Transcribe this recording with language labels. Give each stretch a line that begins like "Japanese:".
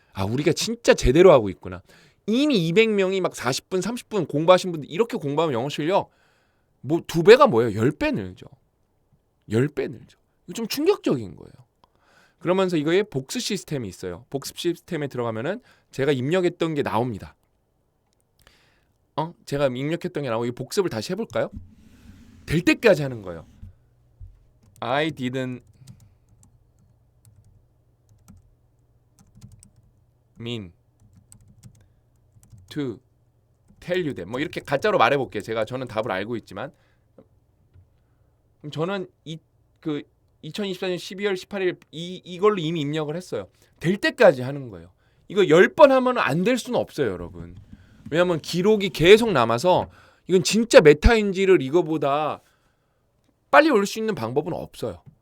Korean: 우리가 진짜 제대로 하고 있구나. 이미 200명이 막 40분, 30분 공부하신 분들 이렇게 공부하면 영어 실력 뭐 2배가 뭐예요? 10배 늘죠. 10배 늘죠. 이거 좀 충격적인 거예요. 그러면서 이거에 복습 시스템이 있어요. 복습 시스템에 들어가면은 제가 입력했던 게 나옵니다. 제가 입력했던 게 나오고 이 복습을 다시 해볼까요? 될 때까지 하는 거예요.
English: I didn't mean to tell you that.
Korean: 뭐 이렇게 가짜로 말해볼게요. 저는 답을 알고 있지만 저는 2024년 12월 18일 이걸로 이미 입력을 했어요. 될 때까지 하는 거예요. 이거 10번 하면 안 될 수는 없어요, 여러분. 왜냐하면 기록이 계속 남아서 이건 진짜 메타인지를 이거보다 빨리 올 수 있는 방법은 없어요.